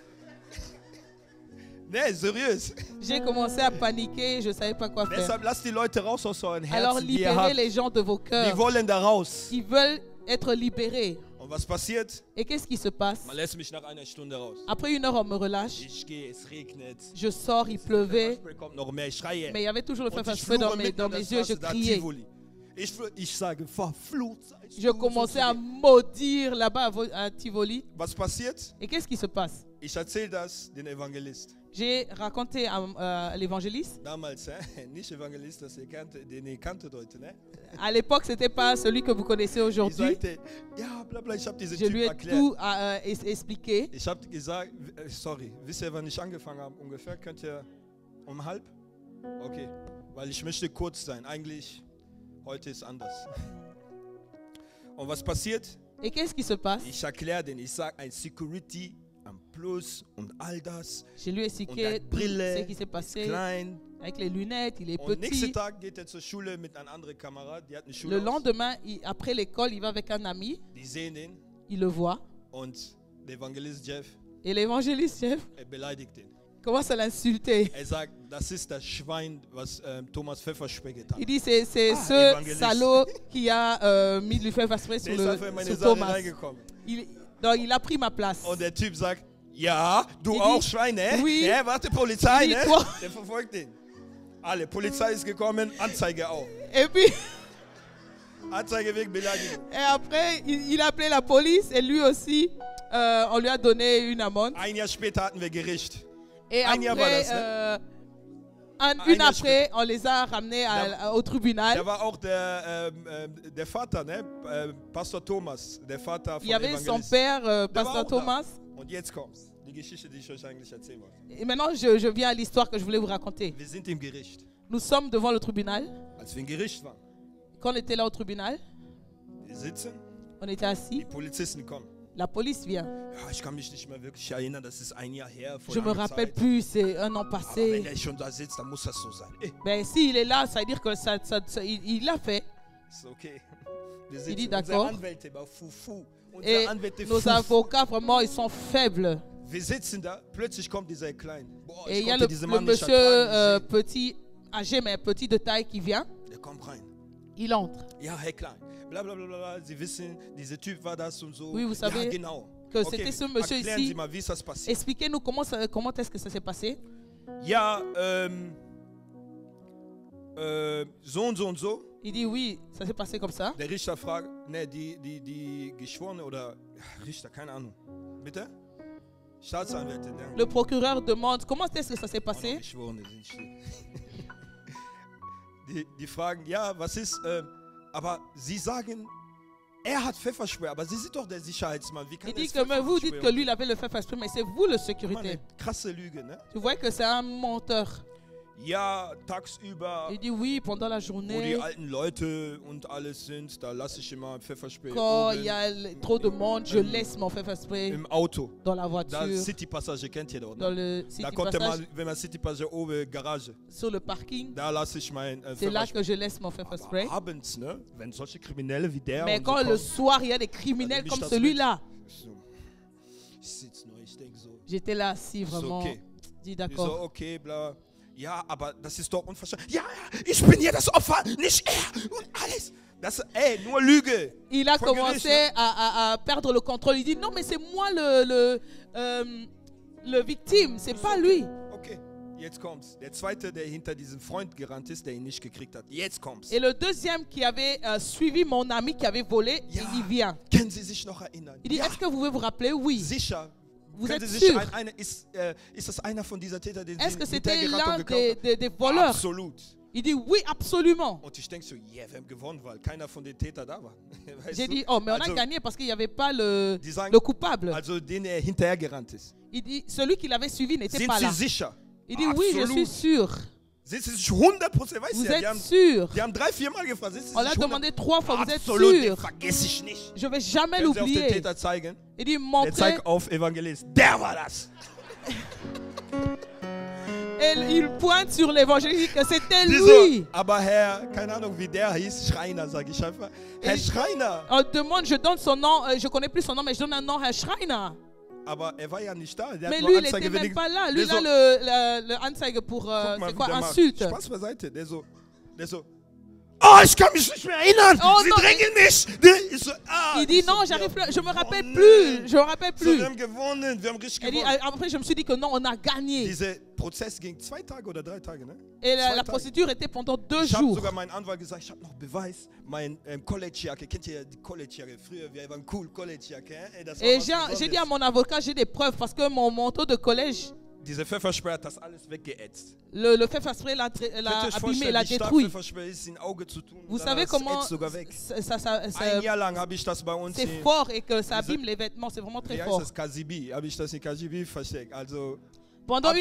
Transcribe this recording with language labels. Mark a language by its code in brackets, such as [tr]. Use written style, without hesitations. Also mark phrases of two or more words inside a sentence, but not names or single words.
[de] Nee, seriös. [fr] J'ai commencé à paniquer, je ne savais pas quoi faire. [de] Deshalb lasst die Leute raus aus euren [fr] Alors [de] Herzen, die ihr [fr] libérez [de] habt. [fr] les gens de vos [de] Die [fr] cœurs. [de] wollen da raus. [fr] Ils veulent être libérés. [de] Und was passiert? [fr] Et qu'est-ce qui se passe? [de] Man lässt mich nach einer Stunde raus. [fr] Après une heure, on me relâche. [de] Ich gehe, es regnet. [fr] Je sors, il pleuvait. [de] Pfefferspray kommt noch mehr, ich schreie. [fr] Mais il y avait toujours le [de] Und [fr] fer [de] ich [fr] fast [de] fluche [fr] dans [de] mitten an [fr] mes [de] der [fr] yeux, je [de] Straße, da [fr] criais. Tivoli. [de] Ich sage, verflucht seist [fr] Je [de] du, [fr] commençais [de] so [fr] à maudire là-bas à Tivoli. [de] Was passiert? [fr] Et qu'est-ce qui se passe? [de] Ich erzähle das den Evangelist. [fr] J'ai raconté à l'évangéliste. [de] Damals, nicht Evangelist, den ihr kanntet heute, ne? [fr] À l'époque, ce n'était pas celui que vous connaissez [de] Ich [fr] aujourd'hui. [de] sagte, ja, bla bla, ich habe diese [fr] Je lui [de] Typ [fr] ai [de] erklärt. [fr] tout expliqué. [de] Ich habe gesagt, sorry, wisst ihr, wann ich angefangen habe? Ungefähr, könnt ihr um 1:30? Okay, weil ich möchte kurz sein. Eigentlich, heute ist anders. Und was passiert? [fr] Et qu'est-ce qui se passe? [de] Ich erkläre den, ich sage, ein Security am Plus und all das. [fr] Je lui ai [de] Und [fr] expliqué [de] der [fr] tout ce [de] Brille [fr] qui s'est [de] ist [fr] passé [de] klein. [fr] avec les lunettes. Il est [de] Und nächsten [fr] petit. [de] Tag geht er zur Schule mit einem anderen Kamerad, die hat eine [fr] Le [de] Schule. [fr] lendemain, après l'école, il va avec un ami. [de] Die sehen ihn [fr] Il le voit. [de] und der Evangelist Jeff, [fr] Et l'évangéliste, chef, [de] beleidigt ihn. [fr] commence à l'insulter. [de] Er sagt, das ist das Schwein, was Thomas Pfefferspray getan [fr] Il [de] hat. [fr] dit c'est ce évangéliste. salaud qui a mis du fer fast [de] Der [fr] sur, [de] ist einfach in meine [fr] sur [de] Sache [fr] Thomas. [de] reingekommen. [fr] Donc il a pris ma place. [de] Und der Typ sagt, ja, du [fr] Il [de] auch [fr] dit, [de] Schwein, ne? [fr] oui. [de] Ja, warte, Polizei, [fr] Il dit, [de] ne? [fr] toi. [de] Der verfolgt ihn. Alle, Polizei ist gekommen, Anzeige auch. [fr] Et puis, [de] Anzeige wegen Beleidigung. [fr] et après, il a appelé la police et lui aussi, on lui a donné une amende. [de] Ein Jahr später hatten wir Gericht. [fr] Et [de] Un Jahr war [fr] après, [de] das, ne? [fr] une [de] Jahr [fr] après, on les a ramenés au tribunal. [de] Da war auch der Vater, ne? Pastor Thomas, der Vater [fr] Il [de] von [fr] y avait son [de] Evangelist. [fr] père, [de] Der war [fr] Pastor [de] auch da. [fr] Thomas. [de] Und jetzt kommt's. Die Geschichte, die ich euch eigentlich erzählen wollte. [fr] Et maintenant, je viens à l'histoire que je voulais vous raconter. [de] Wir sind im Gericht. [fr] Nous sommes devant le tribunal. [de] Als wir im Gericht waren, [fr] Quand on était là au tribunal, [de] wir sitzen, [fr] on était assis. [de] die Polizisten kommen. [fr] La police vient. [de] Ja, ich kann mich nicht mehr wirklich erinnern, das ist ein Jahr her. Vor [fr] Je me [de] langer [fr] rappelle [de] Zeit. [fr] plus, c'est un an [de] Aber wenn [fr] passé. [de] er schon da sitzt, dann muss das so sein. [fr] Ben, s'il est là, ça veut dire que il l'a fait. [de] Ist okay. Wir [fr] Il dit [de] sitzen, [fr] d'accord. [de] unsere Anwälte war Fufu. [fr] Et [de] Unsere Anwälte [fr] nos [de] Fufu. [fr] avocats, vraiment, ils sont faibles. [de] Wir sitzen da, plötzlich kommt dieser Klein. Boah, [fr] Et [de] ich [fr] il y a [de] konnte [fr] le [de] diesen Mann nicht [fr] monsieur [de] ertragen. [fr] petit, âgé, mais petit de taille qui vient. [de] Der kommt rein. [fr] Il entre. [de] Ja, Herr Klein. Blablabla, bla, bla, bla. Sie wissen, dieser Typ war das und so. [fr] Oui, vous [de] ja, [fr] savez [de] genau. [fr] que c'était ce monsieur [de] erklären [fr] ici. [de] Sie mal, wie ist das passiert? [fr] Expliquez-nous comment est-ce que ça s'est passé. [de] Ja, so und so und so. [fr] Il dit oui, ça s'est passé comme ça. [de] Der Richter fragt, ne, die Geschworene oder Richter, keine Ahnung. Bitte? Staatsanwältin, ne? [fr] Le procureur demande comment est-ce que ça s'est [de] Auch noch [fr] passé. [de] Geschworene sind still. die fragen, ja, was ist, aber Sie sagen, er hat Pfefferspray, aber Sie sind doch der Sicherheitsmann. Wie kann [fr] Il dit [de] es [fr] que mais vous dites que [de] Pfefferspray? [fr] lui il avait le fer fast mais c'est vous le [de] Mann, [fr] sécurité. [de] eine krasse Lüge, ne? [fr] Tu vois que c'est un menteur. [de] Ja, tagsüber, [fr] Il dit oui, pendant la [de] wo die [fr] journée, [de] alten Leute und alles sind, da lasse ich immer Pfefferspray [fr] quand il y [de] oben [fr] a trop de monde, je laisse mon pfefferspray [de] im Auto. [fr] dans la [de] Da [fr] voiture, [de] City Passage kennt ihr dort. [fr] dans [de] Ne? [fr] le City [de] Da kommt [fr] Passage, [de] man, wenn man City Passage oben Garage, [fr] sur le parking. [de] da lasse ich mein [fr] C'est là [de] Pfefferspray. [fr] que je laisse mon pfefferspray. [de] Aber abends, ne, wenn solche Kriminelle wie der [fr] Mais [de] und [fr] quand [de] so [fr] le [de] kommen, [fr] soir, il y a des criminels [de] mich [fr] comme [de] das [fr] celui-là, [de] so, ich sitze nur, ich denke so, [fr] j'étais là assis vraiment, okay. dis [de] Ich so, [fr] d'accord. [de] okay, bla. Ja, aber das ist doch unverständlich. Ja, ich bin hier das Opfer, nicht er und alles. Das, ey, nur Lüge. [fr] Il a [de] Vor [fr] commencé [de] Gericht, ne? [fr] à perdre le contrôle. Il dit non, mais c'est moi le victime, c'est pas lui. [de] Okay, jetzt kommt's. Der zweite, der hinter diesem Freund gerannt ist, der ihn nicht gekriegt hat. Jetzt kommt's. [fr] Et le deuxième qui avait suivi mon ami qui avait volé, [de] Ja. [fr] il vient. [de] Können Sie sich noch erinnern? [fr] Il dit [de] Ja, [fr] est-ce que vous pouvez vous rappeler? Oui. [de] sicher. [fr] Vous [de] Können [fr] êtes [de] Sie sich [fr] sûr? [de] ist das einer von dieser Täter, den [fr] Est-ce [de] Sie [fr] que c'était [de] hinterhergerannt [fr] l'un [de] und geklaut [fr] des [de] haben? [fr] voleurs? [de] Absolut. [fr] Il dit oui, absolument. [de] Und ich denke so, yeah, wir haben gewonnen, weil keiner von den Tätern da war. Weißt [fr] J'ai [de] du? [fr] dit oh, mais on a [de] Also, [fr] gagné parce qu'il n'y avait pas le [de] sagen- [fr] coupable. [de] Also den er hinterhergerannt ist. [fr] Il dit celui qui l'avait suivi n'était [de] Sind [fr] pas [de] Sie [fr] là. [de] sicher? [fr] Il dit oui, je suis [de] Absolut. [fr] sûr. [de] Sind Sie sich 100%? Weißt [fr] Vous [de] du, [fr] êtes sûr? [de] die haben 3-4 Mal gefragt. Sind Sie [fr] On l'a [de] sich [fr] demandé 3 fois, vous êtes [de] Absolut, den [fr] sûr? [de] vergesse ich nicht. [fr] Je vais jamais [de] Können Sie auf den [fr] l'oublier. [de] Täter zeigen? [fr] Il dit [de] Der [fr] montrez. [de] zeigt auf Evangelist. Der war das. [fr] Et il pointe sur l'évangéliste que c'était [de] Die [fr] lui. [de] so, aber Herr, keine Ahnung wie der hieß, Schreiner, sage ich einfach. Herr Schreiner. [fr] On demande, je donne son nom, je connais plus son nom, mais je donne un nom à Schreiner. [de] Aber er war ja nicht da. Der [fr] Mais [de] hat [fr] lui, [de] nur [fr] il n'était [de] Anzeige [fr] même [de] wegen. [fr] pas là. Lui, [de] Der [fr] là, [de] so, [fr] le Anzeige pour, [de] guck mal, [fr] c'est [de] wie [fr] quoi, [de] der macht. [fr] insulte. [de] Spaß beiseite. Der so, oh, ich kann mich nicht mehr erinnern. Oh, Sie [fr] non, [de] drängen mich. Ich so, [fr] Il dit non, j'arrive plus, je me rappelle plus, je me rappelle [de] So, [fr] plus. [de] wir haben gewonnen, wir haben richtig [fr] Il dit, [de] gewonnen. [fr] après, je me suis dit que non, on a gagné. [de] Dieser Prozess ging 2 Tage oder 3 Tage, ne? [fr] Et 2 la [de] Tage. [fr] procédure était pendant 2 [de] Ich habe [fr] jours. [de] sogar meinen Anwalt gesagt, ich habe noch Beweis, mein Collegejacke, kennt ihr die Collegejacke? Früher, wir waren cool, Collegejacke. Ey, das war [fr] Et [de] was [fr] j'ai dit à [de] Besonderes. [fr] mon avocat, j'ai des preuves parce que mon manteau de collège, [de] Diese Pfefferspray hat das alles weggeätzt. [fr] le pfefferspray l'a [de] Könnt ihr [fr] abîmé, [de] euch vorstellen, [fr] l'a [de] wie stark [fr] détruit. [de] Pfefferspray ist, in Auge zu tun? [fr] Vous [de] Dann [fr] savez [de] das [fr] comment [de] ätzt sogar weg. [fr] ça- [de] Ein Jahr lang habe ich das bei uns [fr] c'est [de] in, [fr] fort et que ça [de] Diese- [fr] abîme les vêtements, c'est vraiment très [de] wie heißt [fr] fort. [de] das, KGB, habe ich das in KGB versteckt. Also, [fr] Pendant une